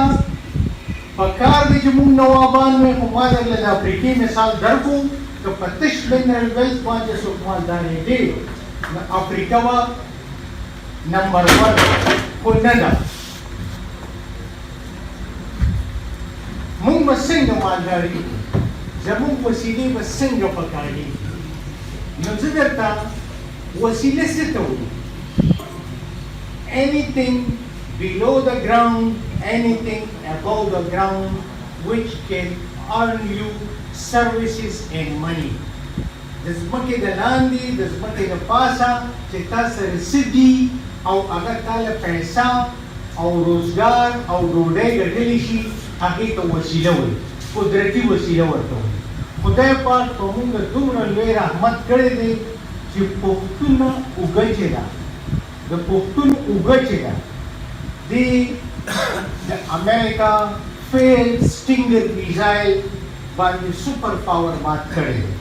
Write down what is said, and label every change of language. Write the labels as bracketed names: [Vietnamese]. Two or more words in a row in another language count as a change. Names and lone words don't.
[Pashto] پکار دی چې موږ نوابان وی، خو ما درله د افریقې مثال درکړو که په تش [English] mineral wealth [Pashto] باندې څوک مالدارېدی نو افریقا به نمبر 1 خو نه ده. موږ به څنګه مالدارېږو؟ زموږ وسیلې به څنګه پکارېږي؟ نو زه درته وسیله څه ته وایي؟ [English] anything below the ground, anything above the ground which can earn you services and money. [Pashto] د ځمکې د لاندې، د ځمکې د پاسه چې تا سره څه دي او هغه تا له پیسه او روزګار او ډوډۍ ګټلی شي، هغې ته وسیله وایي، قدرتي وسیله ورته وایي. خدای پاک په موږ دومره لوی رحمت کړی دی چې پښتونه اوږه چې ده، د پښتون اوږه چې ده د امریکا فیل سټینګر میزایل باندې [English] super power [Pashto] مات کړی دی.